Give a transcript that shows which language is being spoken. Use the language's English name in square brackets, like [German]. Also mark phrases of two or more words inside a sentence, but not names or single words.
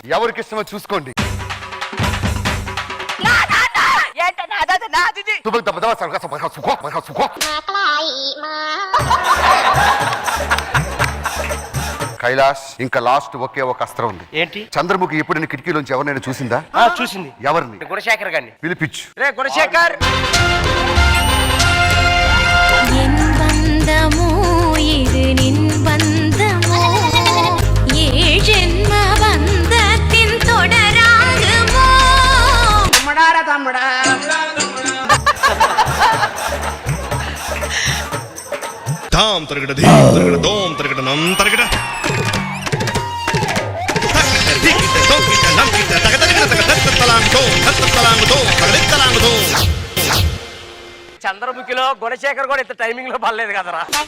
[Telugu] ఎవరికి ఇష్టమో చూసుకోండి. కైలాష్, ఇంకా లాస్ట్ ఒకే ఒక అస్త్రం ఉంది. ఏంటి? చంద్రముఖి ఎప్పుడైనా కిటికీలోంచి ఎవరినైనా చూసిందా? చూసింది. ఎవరిని? గుణశేఖర్ గారిని. పిలిపించు. రే గుణశేఖర్. [Tamil] என் பந்தமோ இது நின் பந்தமோ ஏழ் ஜென்ம பந்தத்தின் தொடராகுமோ ధాం తరగడ ధీం తరగడ దోం తరగడ నం తరగడ [Telugu] చంద్రముఖిలో గుణశేఖర్ కూడా ఇంత టైమింగ్ లో పడలేదు కదరా.